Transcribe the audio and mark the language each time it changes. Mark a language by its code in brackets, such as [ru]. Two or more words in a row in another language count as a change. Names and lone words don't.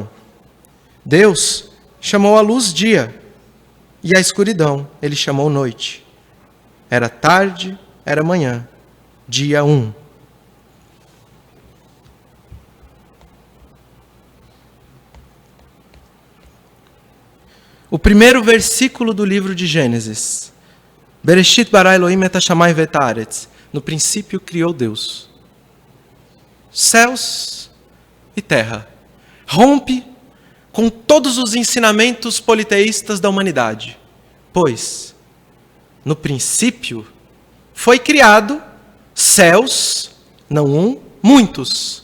[pt] Deus chamou a luz dia, e a escuridão ele chamou noite. Era tarde, era manhã, dia 1. O primeiro versículo do livro de Gênesis. [he] בראשית ברא אלוהים את השמים ואת הארץ. [pt] No princípio criou Deus. Céus e terra. Rompe com todos os ensinamentos politeístas da humanidade. Pois, no princípio, foi criado céus, não um, muitos.